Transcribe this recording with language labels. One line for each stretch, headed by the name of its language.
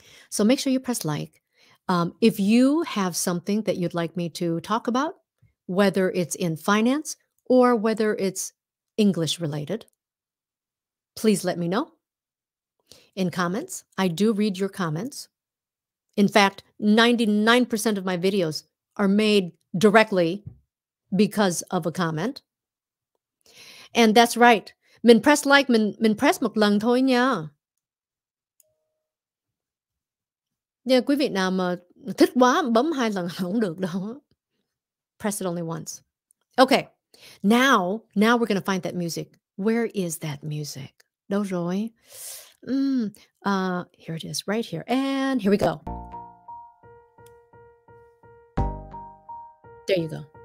English: So make sure you press like. If you have something that you'd like me to talk about, whether it's in finance or whether it's English related, please let me know in comments. I do read your comments. In fact, 99% of my videos are made directly because of a comment. And that's right.
Vietnamese: Mình
English: press like,
Vietnamese: mình press một lần thôi nha. Yeah, quý vị nào mà thích quá bấm 2 lần không được đâu.
English: Press it only once. Okay. Now we're going to find that music. Where is that music?
Vietnamese: Đâu rồi?
English: Here it is, right here. And here we go. There you go.